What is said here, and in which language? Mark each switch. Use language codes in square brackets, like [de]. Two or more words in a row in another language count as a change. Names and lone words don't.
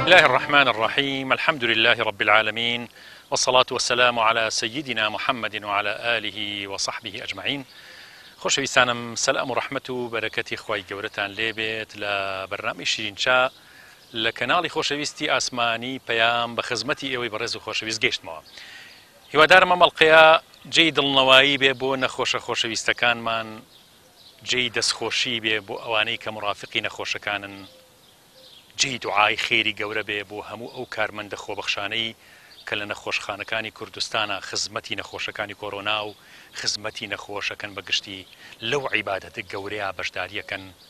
[ar] الرحمن الرحيم الحمد لله رب العالمين والصلاة والسلام على سيدنا محمد وعلى آله وصحبه أجمعين. [ckb] خۆشەویستانم سەلام و ڕەحمەت و بەرەکەتی خوای گەورەتان لێبێت لە بەرنامەی شیرینچا لە کەناڵی خۆشەویستی ئاسمانی پەیام بە خزمەتی ئێوەی بەڕێز و خۆشەویست گەیشتمەوە. هیوادارم ئەم ئەڵقەیە جێی دڵنەوایی بێ بۆ نەخۆشە خۆشەویستەکانمان، جێی دەستخۆشی بێ بۆ ئەوانەی کە مڕافقی نەخۆشەکانن، جێی دوعای خێری گەورە بێ بۆ هەموو ئەو کارمەندە خۆبەخشانەی کە لە نەخۆشخانەکانی کوردستانە خزمەتی نەخۆشەکانی کۆڕۆنا و خزمەتی نەخۆشەکەن بەگشتی لەو عیبادەتە گەورەیە بەشداریەکەن،